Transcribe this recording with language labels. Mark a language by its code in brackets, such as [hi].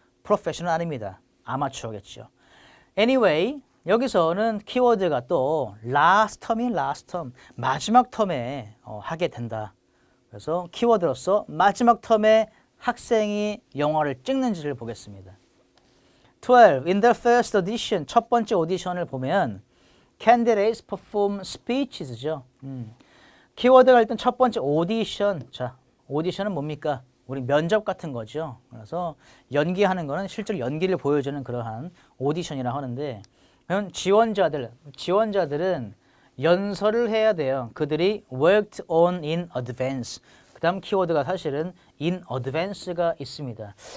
[ko] 프로페셔널 아닙니다. 아마추어겠죠. Anyway, 여기서는 키워드가 또 last term이 last term, 마지막 텀에 하게 된다. 그래서 키워드로서 마지막 텀에 학생이 영화를 찍는지를 보겠습니다. 12. [en] In the first audition, [ko] 첫 번째 오디션을 보면 [en] candidates perform speeches죠. [ko] 키워드가 일단 첫 번째 오디션. 자, 오디션은 뭡니까? 우리 면접 같은 거죠. 그래서 연기하는 거는 실제로 연기를 보여주는 그러한 오디션이라고 하는데 그럼 지원자들은 연설을 해야 돼요. 그들이 [en] worked on in advance. [ko] 그 다음 키워드가 사실은 in advance가 있습니다.